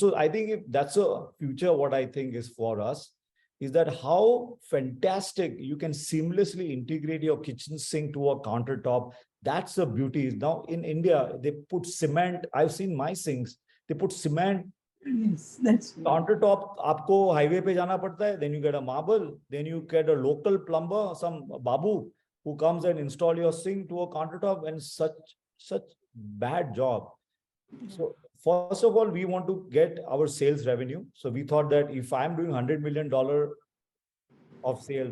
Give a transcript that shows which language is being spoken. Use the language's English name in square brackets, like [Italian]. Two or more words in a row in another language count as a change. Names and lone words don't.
[English] So I think if that's a future, what I think is for us is that how fantastic you can seamlessly integrate your kitchen sink to a countertop. That's the beauty. Now in India, they put cement. I've seen my sinks. They put cement. Yes, that's Countertop, [Hindi] आपको highway पे जाना पड़ता है. [English] Then you get a marble. Then you get a local plumber, some babu, who comes and install your sink to a countertop, and such bad job. So first of all, we want to get our sales revenue. So we thought that if I'm doing $100 million of sales.